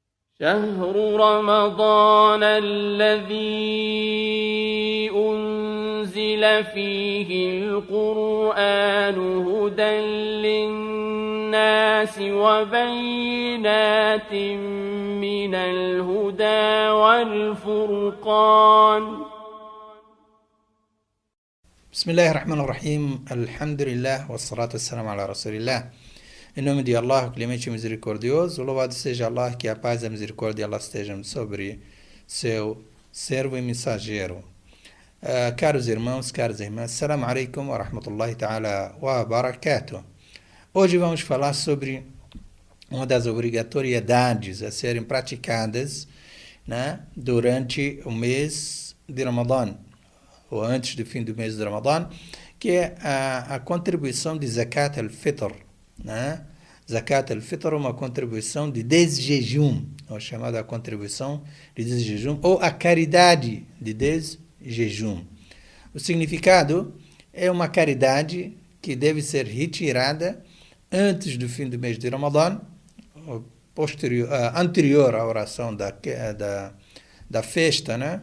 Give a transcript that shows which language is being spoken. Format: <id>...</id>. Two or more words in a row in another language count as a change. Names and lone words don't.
<ar>شهر رمضان الذي أنزل فيه القرآن هدى للناس وبينات من الهدى والفرقان. بسم الله الرحمن الرحيم. الحمد لله والصلاة والسلام على رسول الله.</ar> <pt>Em nome de Allah, o clemente e misericordioso, louvado seja Allah, que a paz e a misericórdia de Allah estejam sobre seu servo e mensageiro. Caros irmãos, caras irmãs,</pt> <ar>السلام عليكم ورحمة الله تعالى وبركاته.</ar> <pt>Hoje vamos falar sobre uma das obrigatoriedades a serem praticadas, né, durante o mês de Ramadã, ou antes do fim do mês de Ramadã, que é a contribuição de Zakat al-Fitr. Né? Zakat al-Fitr é uma contribuição de desjejum, ou chamada contribuição de desjejum, ou a caridade de desjejum. O significado é uma caridade que deve ser retirada antes do fim do mês de Ramadã, anterior à oração da festa, né?</pt>